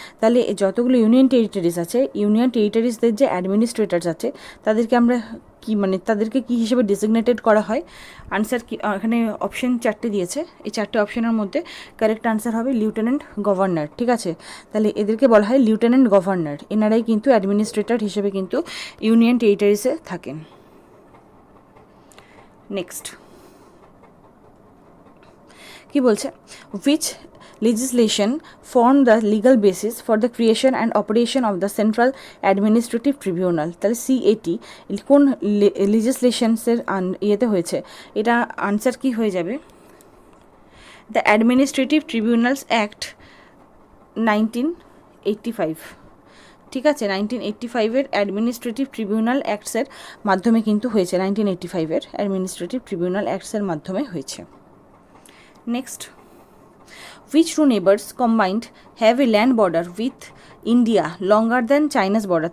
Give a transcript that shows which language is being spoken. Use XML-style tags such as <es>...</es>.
<bn>তাহলে যতগুলো union territories আছে, ইউনিয়ন টেরিটরিজদের যে অ্যাডমিনিস্ট্রেটরস আছে তাদেরকে আমরা তাদেরকে কী হিসেবে ডেজিগনেটেড করা হয়? আনসার কি, এখানে অপশন 4টে দিয়েছে, এই 4টে অপশনের মধ্যে কারেক্ট আনসার হবে লিউটেন্যান্ট গভর্নর। ঠিক আছে, তাহলে এদেরকে বলা হয় লিউটেন্যান্ট গভর্নর। এনারাই কিন্তু অ্যাডমিনিস্ট্রেটর হিসেবে কিন্তু ইউনিয়ন টেরিটরিজে থাকেন।</bn> <en>next</en> <bn>কি বলছে,</bn> <en>Which legislation form the legal basis for the creation and operation of the Central Administrative Tribunal?</en> <bn>তাহলে সিএটি কোন লেজিসলেশনসের ইয়েতে হয়েছে? এটা আনসার কি হয়ে যাবে, দ্য অ্যাডমিনিস্ট্রেটিভ ট্রিবিউনালস অ্যাক্ট 1985। ঠিক আছে, 1985-এর অ্যাডমিনিস্ট্রেটিভ ট্রিবিউনাল অ্যাক্টসের মাধ্যমে কিন্তু হয়েছে, 1985-এর অ্যাডমিনিস্ট্রেটিভ ট্রিবিউনাল অ্যাক্টসের মাধ্যমে হয়েছে।</bn> <en>Next, which two neighbors combined have a land border with India longer than China's border?</en>